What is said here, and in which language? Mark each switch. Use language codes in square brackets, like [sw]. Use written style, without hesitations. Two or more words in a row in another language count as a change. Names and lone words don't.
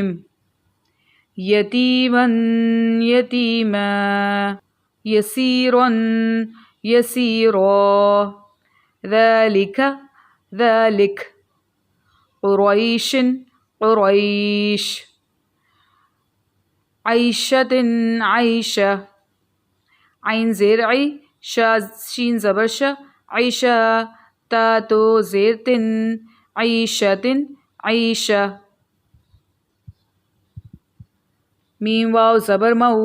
[ar] یتیما یتیما. یسیرا یسیرا. ذلک ذلک. قریش قریش. عیشۃ عیشہ. [ur] عین زیر عی شا شین زبر شا. عیشہ. تا تو زیر تن. [ar] عیشۃ عیشہ. [ur] میم واو زبر مؤ.